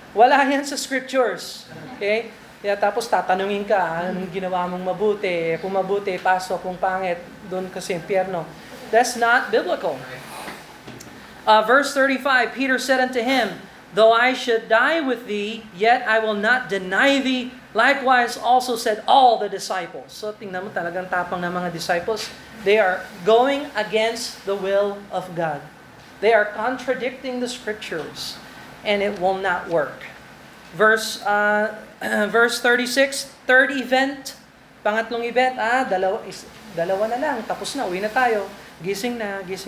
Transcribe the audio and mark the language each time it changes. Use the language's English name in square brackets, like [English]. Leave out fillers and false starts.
[Filipino] Wala yan sa scriptures. Okay? Kaya tapos tatanungin ka, anong ginawa mong mabuti? Kung mabuti, pasok. Kung pangit, doon ka sa impyerno. [English] That's not biblical. Verse 35, Peter said unto him, Though I should die with thee, yet I will not deny thee. Likewise also said all the disciples. [Filipino] So tingnan mo talagang tapang ng mga disciples. [English] They are going against the will of God. They are contradicting the scriptures. And it will not work. Verse 36, third event. [Filipino] Pangatlong event, dalawa na lang. Tapos na, uwi na tayo. Gising na.